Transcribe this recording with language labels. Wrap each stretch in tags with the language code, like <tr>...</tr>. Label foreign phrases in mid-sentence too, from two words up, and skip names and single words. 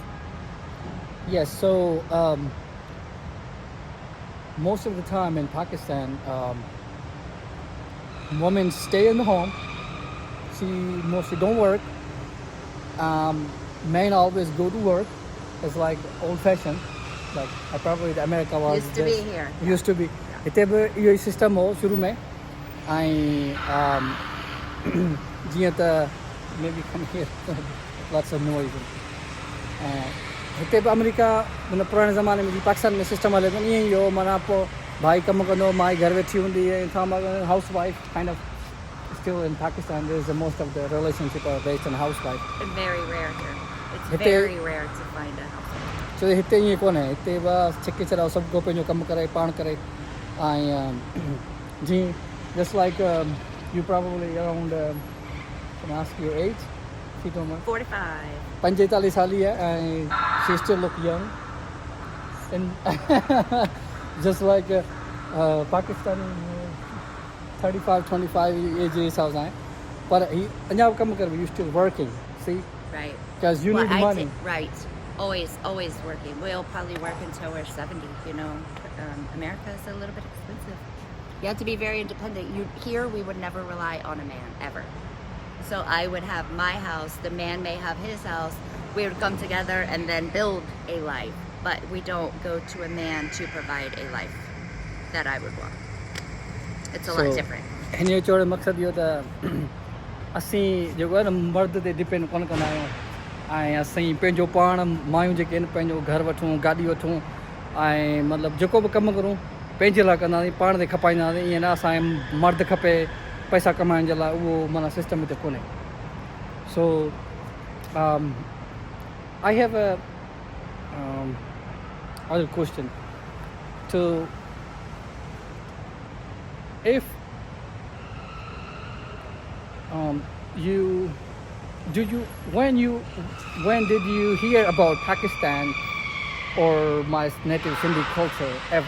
<en>Yes, so most of the time in Pakistan, women stay in the home. She mostly don't work. Men always go to work. It's like old-fashioned. Like probably America was used to be here. Used to be.</en> <sd>हिते बि इहो ई सिस्टम हो शुरू में ऐं जीअं त</sd> <en>maybe come here lots of noise</en> <sd>हिते बि अमेरिका माना पुराणे ज़माने में जीअं पाकिस्तान में सिस्टम हले थो ईअं ई हो माना पोइ भाई कमु कंदो माई घर वेठी हूंदी</sd> <en>house wife kind of still in Pakistan there is most of the relationship are based on housewife. And very rare here. It's हिते very rare to find a housewife.</en> <sd>छो हिते ईअं कोन्हे हिते बसि छिके छॾाओ सभु को पंहिंजो कमु करे पाण करे ऐं जीअं</sd> <en>just like you probably around can I ask your age? If you don't mind. 45.</en> <sd>45 साली आहे ऐं</sd> <en>she still look young and just like Pakistani 35 25</en> <sd>एज जे हिसाब सां आहे पर ही अञा बि कमु करे</sd> <en>you still working see Right. because you need money. Right. Always working. We'll probably work until we're 70, you know. America is a little bit expensive. You have to be very independent. Here we would never rely on a man, ever. So I would have my house, the man may have his house. We would come together and then build a life. But we don't go to a man to provide a life that I would want. It's a lot different.</en> <sd>हिन जो चवण जो मक़सदु इहो त असीं जेको आहे न मर्द ते डिपेंड कोन कंदा आहियूं ऐं असीं पंहिंजो पाण मायूं जेके आहिनि पंहिंजो घरु वठूं गाॾी वठूं ऐं मतिलबु जेको बि कमु करूं पंहिंजे लाइ कंदासीं पाण ते खपाईंदासीं ईअं न असांखे मर्द खपे पैसा कमाइण जे लाइ उहो माना सिस्टम हिते कोन्हे सो</sd> <en>I have a other question to if when did you hear about Pakistan or my native Sindhi culture ever?</en>